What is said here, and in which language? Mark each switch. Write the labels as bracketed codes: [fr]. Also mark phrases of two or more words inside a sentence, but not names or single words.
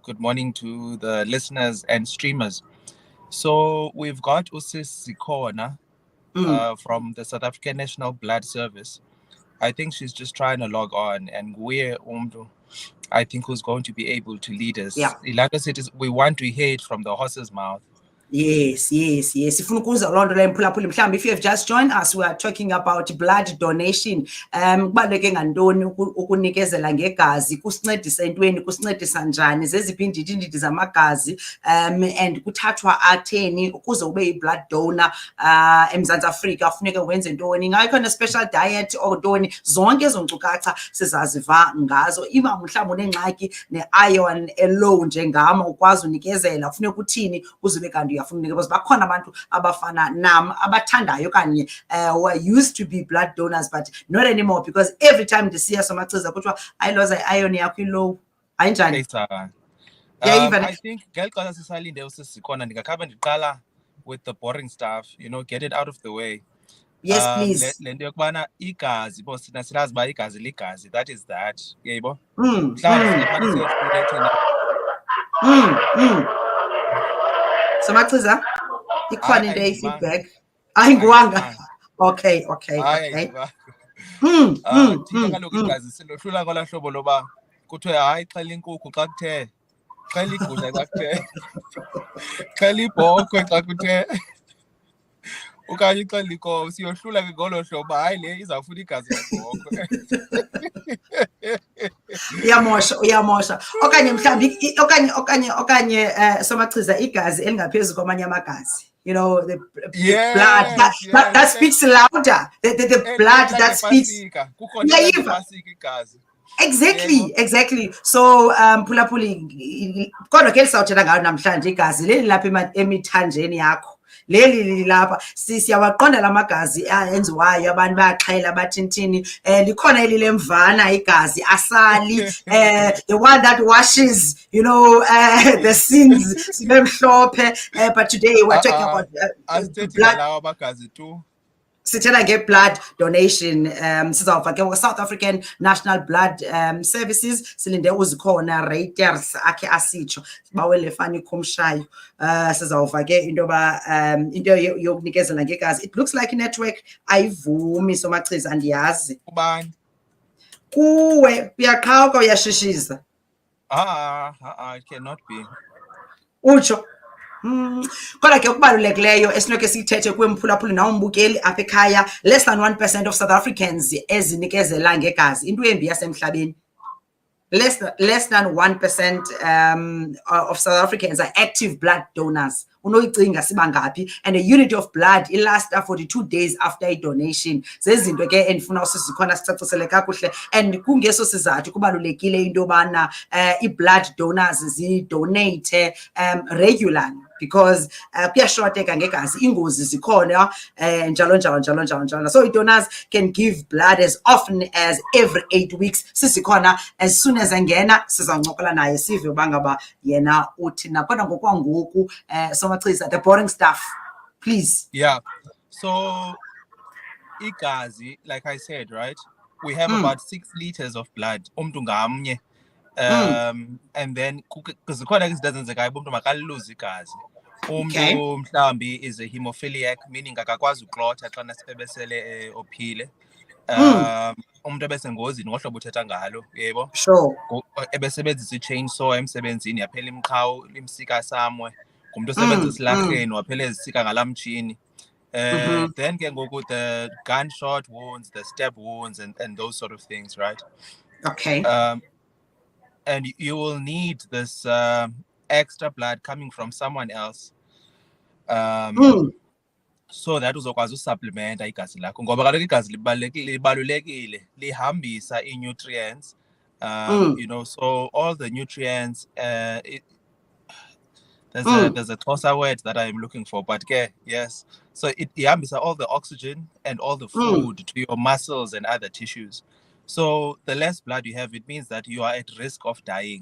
[en] Good morning to the listeners and streamers. So we've got Usis Sikona from the South African National Blood Service. I think she's just trying to log on, and we're I think who's going to be able to lead us. Yeah. Like I said, we want to hear it from the horse's mouth. Yes. [xh] Ifuna ukuza loo nto leyo mphulaphuli mhlawumbi [en] if you have just joined us, we are talking about blood donation. [xh] Kubaluleke ngantoni ukunikezela ngegazi, kusincedisa entweni, kusincedisa njani, zeziphi iindidi zamagazi, and kuthathwa atheni ukuze ube [en] yi-blood donor [xh] eMzantsi Afrika kufuneka wenze ntoni, ingakho [en] ne-special diet [xh] or ntoni, zonke ezo nkcukacha sizaziva ngazo. Iba mhlawumbi unengxaki [en] ne-iron low [xh] njengam ukwazi unikezela, kufuneka uthini uzube kanti because bakhona abantu abafana nam abathandayo kanye [en] who are used to be blood donors but not anymore because every time [xh] ndisiya somachiza kuthiwa ayiloza iron yakho ilow. Ayinjani? [en] I think [xh] ngexesha sisalinde usisikhona ndingakhaba ndiqala [en] with the boring stuff, get it out of the way. Yes, please. [xh] Le nto yokubana igazi bo sina silazi uba igazi ligazi, [en] that is that, [xh] uyayibo? Somachiza ikhona into eyi-feedback ayinguwanga. [en] Okay. [xh] Thina kaloku igazi silohlula ngolaa hlobo loba kuthiwe hayi xhela inkukhu xa kuthe, xhela igusha xa kuthe, xhela ibhokhwe xa kuthe, okanye ixhela inkomo. Siyohlula ke ngolo hlobo, hayi le izawufuna igazi lebhokhwe. Uyamosha okanye mhlawumbi okanye somachiza igazi elingaphezu kwamanye amagazi, [en] the blood that speaks louder, the blood that speaks. Exactly. [xh] So phulaphuli kodwa ke lisawuthetha ngayo namhlanje igazi leli lapha emithanjeni yakho, leli lapha siyawaqonda la magazi enziwayo, abantu bayaxhela bathintini, likhona eli lemvana igazi asali, [en] the one that washes the sins [xh] sibe mhlophe, [en] but today we're talking about blood. [xh] Sithetha [en] nge-blood donation. [xh] Sizawuva ke South African National Blood Services silinde uzikhona raters akhe asitsho bawele fani khumshayo. Sizawuva ke into yoba into yokunikezela ngegazi, [en] it looks like network [xh] ayivumi somachiza, andiyazi ubani kuwe uyaqhawuka uyashishiza. [en] It cannot be [xh] Utsho kodwa ke okubalulekileyo esinoke siyithethe kwemphulaphuli nawumbukeli apha ekhaya, [en] less than 1% of South Africans [xh] ezinikezela ngegazi, into embi yasemhlabeni. [en] Less than 1% of South Africans are active blood donors. [xh] Unoyicinga siba ngaphi, [en] and a unit of blood it lasts 42 days after a donation. [xh] Zezinto ke endifuna usizikhona sicacisele kakuhle, and kungeso sizathu kubalulekile into yobana [en] i-blood donors zi-donate regularly because [xh] kuyashoteka ngegazi, ingozi zikhona, njalo. [en] So donors can give blood as often as every 8 weeks. [xh] Sisikhona [en] as soon as [xh] angena sizawuncokola naye sive uba ngaba yena uthina, kodwa ngokwangoku somachiza [en] the boring stuff, please. Yeah, so igazi, like I said, right, we have about 6 liters of blood [xh] umntu ngamnye. And then zikhona izidazenzekayo umntu makaluluze igazi. Umntu mhlawumbi [en] is a hemophiliac, meaning [xh] akakwazi uklotha xa nasebesele ophile. Umntu ebesengozini ngohlobo uthetha ngalo, yebo, [en] sure, [xh] ebesebenzisa i-chainsaw emsebenzini yaphela imqhawu limsika somewhere, ngumntu osebenzisa isilarheni waphela ezisika ngalaa mtshini. [en] Then [xh] ke ngoku [en] the gunshot wounds, the stab wounds, and those sort of things, right? Okay. And you will need this extra blood coming from someone else, so that [xh] uzokwazi usupplementa igazi lakho, ngoba kaloku igazi libalulekile, lihambisa ii-nutrients, [en] so all the nutrients, there's a closer word that I'm looking for, but yes, so it ihambisa all the oxygen and all the food to your muscles and other tissues. So the less blood you have, it means that you are at risk of dying.